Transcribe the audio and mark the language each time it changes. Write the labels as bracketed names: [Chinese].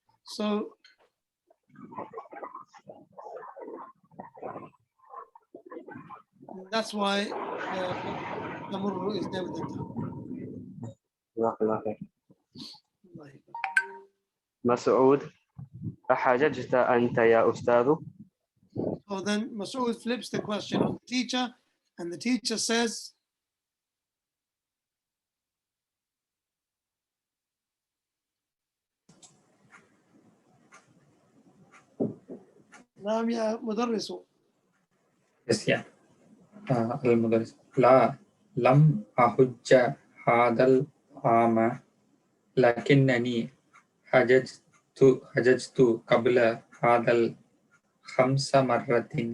[English] So that's why تمر is there with the تاء. [Arabic] جزاك الله خير. الله يبارك. مسعود أحججت أنت يا أستاذ؟ [English] So then Mas'ud flips the question on the teacher, and the teacher says, [Arabic] نعم يا مدرس. [English] Yes, yeah. [Arabic] المدرس لا لم أحج هذا العام لكنني حججت قبل هذا 5 مرات.